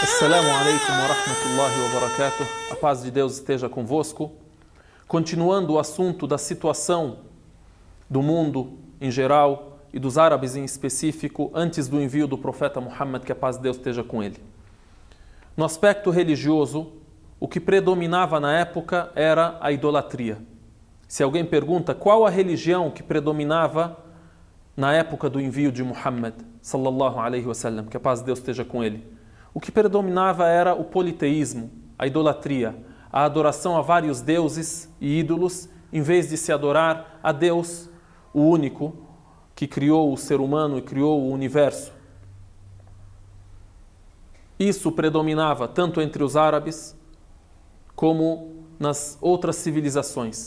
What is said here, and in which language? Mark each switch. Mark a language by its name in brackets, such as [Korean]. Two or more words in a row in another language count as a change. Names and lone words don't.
[Arabic] Assalamu alaikum wa rahmatullahi wa barakatuh. [Portuguese] A paz de Deus esteja convosco. Continuando o assunto da situação do mundo em geral e dos árabes em específico antes do envio do profeta Muhammad, que a paz de Deus esteja com ele. No aspecto religioso, o que predominava na época era a idolatria. Se alguém pergunta qual a religião que predominava na época do envio de Muhammad, [Arabic] صلى الله عليه وسلم, [Portuguese] que a paz de Deus esteja com ele, o que predominava era o politeísmo, a idolatria, a adoração a vários deuses e ídolos, em vez de se adorar a Deus, o único, que criou o ser humano e criou o universo. Isso predominava tanto entre os árabes como nas outras civilizações.